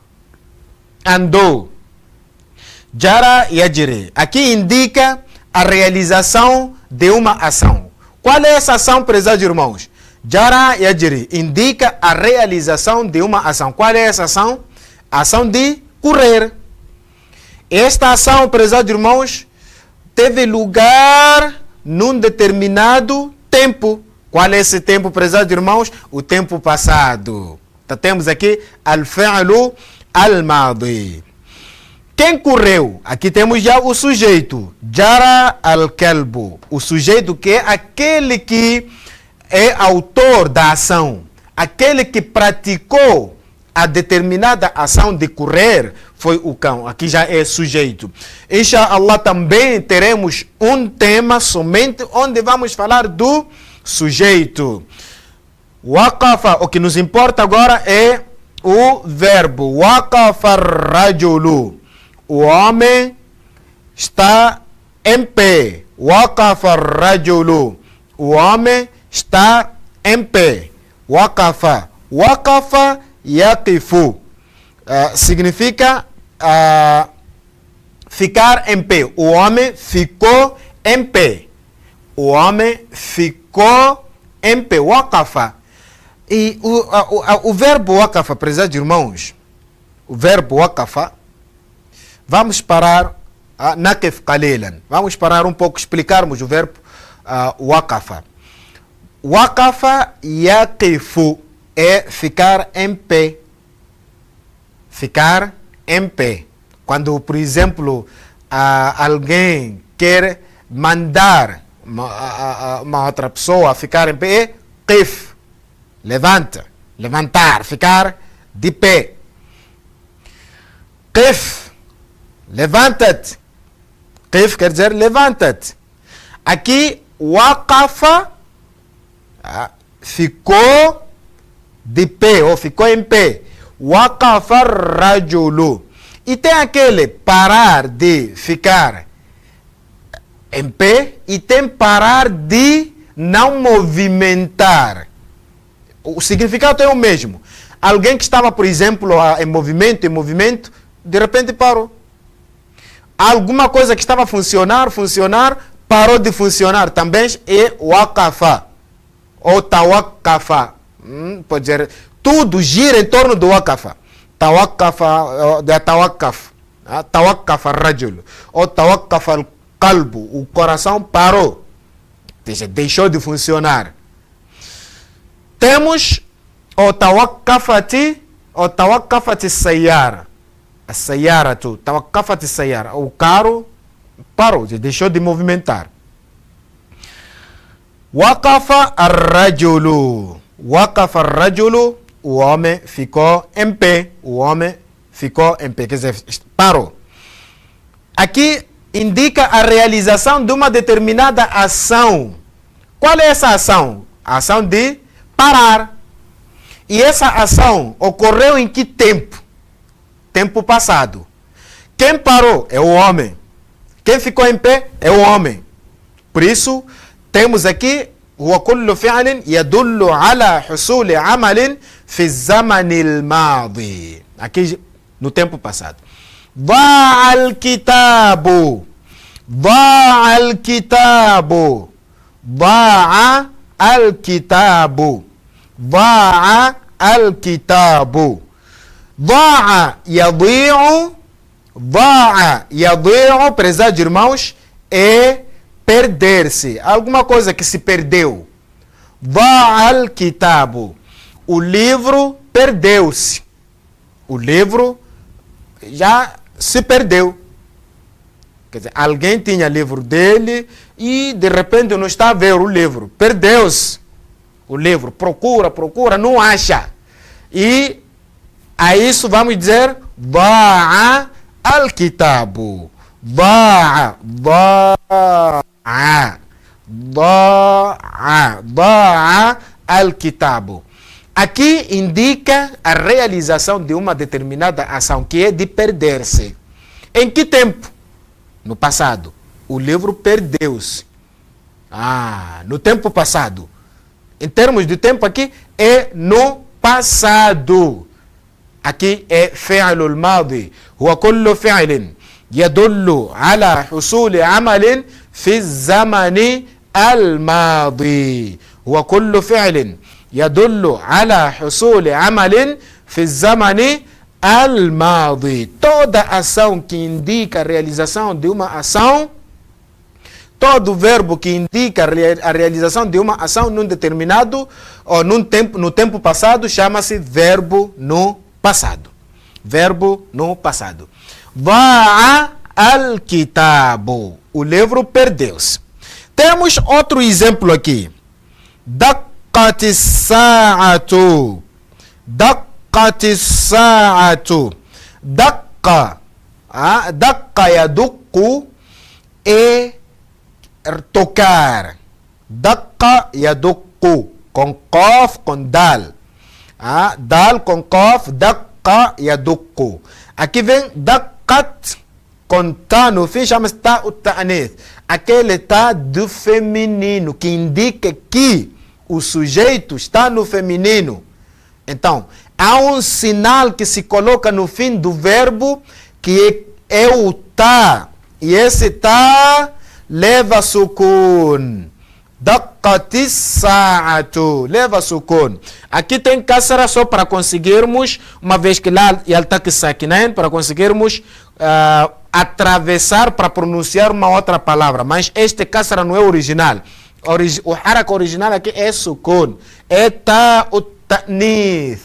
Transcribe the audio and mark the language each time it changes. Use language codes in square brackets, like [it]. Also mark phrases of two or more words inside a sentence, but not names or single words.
[ar] Andou. جرى يجري. [pt] Aqui indica a realização de uma ação. Qual é essa ação, prezados irmãos? [ar] جرى يجري [pt] indica a realização de uma ação. Qual é essa ação? A ação de correr. Esta ação, prezados irmãos, teve lugar num determinado tempo. Qual é esse tempo, prezados irmãos? O tempo passado. Então, temos aqui [ar] الفعل الماضي. [pt] Quem correu? Aqui temos já o sujeito. [ar] جرى الكلب. [pt] O sujeito que é aquele que é autor da ação. Aquele que praticou a determinada ação de correr foi o cão. Aqui já é sujeito. Inshallah também teremos um tema somente onde vamos falar do sujeito. [ar] Waqafa. [pt] O que nos importa agora é o verbo. [ar] وقف الرجل. [pt] O homem está em pé. [ar] وقف الرجل. [pt] O homem está em pé. [ar] وقف. وقف يقف. [pt] Significa ficar em pé. O homem ficou em pé. O homem ficou em pé. Waqafa. E o verbo waqafa, prezados irmãos, o verbo waqafa, vamos parar [ar] نقف قليلا. [pt] Vamos parar um pouco, explicarmos o verbo waqafa. [ar] وقف يقف [pt] é ficar em pé. Ficar em pé. Quando, por exemplo, alguém quer mandar uma outra pessoa ficar em pé, é qif. Levanta. Levantar. Ficar de pé. Qif. Levanta-te. Qif quer dizer levanta-te. Aqui, waqafa ficou de pé, ou ficou em pé. [ar] وقف الرجل. [pt] E tem aquele parar de ficar em pé e tem parar de não movimentar. O significado é o mesmo. Alguém que estava, por exemplo, em movimento, de repente parou. Alguma coisa que estava a funcionar, parou de funcionar. Também é waqafa ou tawaqafa. Pode dizer, tudo gira em torno do waqafa. [ar] توقف رجل أو توقف القلب. [pt] O coração parou. Deixou de funcionar. Temos o [ar] توقفت سيارة. A سيارة، توقفت سيارة. [pt] O carro parou, deixou de movimentar. [ar] وقف الرجل. وقف الرجل. [pt] O homem ficou em pé. Quer dizer, parou. Aqui indica a realização de uma determinada ação. Qual é essa ação? A ação de parar. E essa ação ocorreu em que tempo? Tempo passado. Quem parou é o homem. Quem ficou em pé é o homem. Por isso, temos aqui [ar] وكل فعل يدل على حصول عمل في الزمن الماضي. [pt] Aqui no tempo passado. [ar] ضاع الكتاب. ضاع الكتاب. ضاع الكتاب. ضاع الكتاب. ضاع يضيع. ضاع يضيع, [pt] prezados irmãos, é perder-se. Alguma coisa que se perdeu. [ar] ضاع الكتاب. [pt] O livro perdeu-se. O livro já se perdeu. Quer dizer, alguém tinha livro dele e de repente não está a ver o livro. Perdeu-se o livro. Procura, não acha. E a isso vamos dizer [ar] ضاع الكتاب. ضاع الكتاب. [pt] Aqui indica a realização de uma determinada ação, que é de perder-se. Em que tempo? No passado. O livro perdeu-se. No tempo passado. Em termos de tempo aqui, é no passado. Aqui é [ar] فعل الماضي. هو كل فعل يدل على حصول عمل في الزمن الماضي. هو كل فعل يدل على حصول عمل في الزمن الماضي. [pt] Toda ação que indica a realização de uma ação, todo verbo que indica a realização de uma ação num determinado ou no tempo passado chama-se verbo no passado. Verbo no passado. [ar] ضاع الكتاب. [pt] O livro perdeu-se. Temos outro exemplo aqui. [ar] دقت الساعة. دقت الساعة. دق. دق يدق [pt] é tocar. [ar] دق يدق. [pt] Com قاف, com dal. [ar] Dal com قاف. دق يدق. [pt] Aqui vem دقت com tá no fim, chama-se [ar] تاء التأنيث. [pt] Aquele tá do feminino, que indica que o sujeito está no feminino. Então, há um sinal que se coloca no fim do verbo, que é o tá. E esse tá leva sukun. [ar] دقت الساعة. [pt] Leva sukun. Aqui tem kasra só para conseguirmos, uma vez que [ar] لا يلتقي ساكنان, [pt] para conseguirmos atravessar para pronunciar uma outra palavra. Mas este kasra não é original. O haraka original aqui é sukun. É [ar] تاء التأنيث.